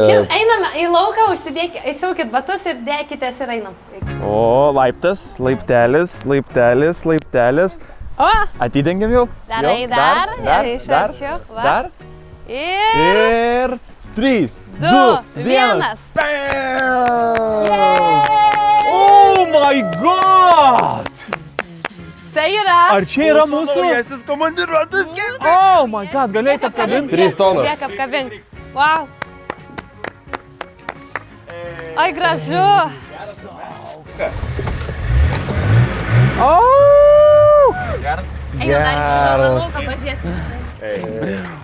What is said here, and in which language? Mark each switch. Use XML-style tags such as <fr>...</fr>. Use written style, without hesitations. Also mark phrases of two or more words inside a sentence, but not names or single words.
<lt>Čia einame į lauką, įsiaukit batus ir dėkitės ir einam. O, laiptas, laiptelis, laiptelis, laiptelis. O, Atidengiam jau? dar, Jau, dar, iš arčiau, va. Dar. Ir... Ir 3, 2, 1.</lt> <en>Oh my god!</en> <lt>Tai yra... Ar čia yra mūsų? Naujasis komandiruotas kempis.</lt> <en>Oh my god,</en> <lt>galėjote apkabinti? 3 tonos. Kiek apkabink. Wow. Ai, gražu.</lt> <en>Oh!</en> <lt>Einam dar iš šito lauką, pažiūrėsim.</lt>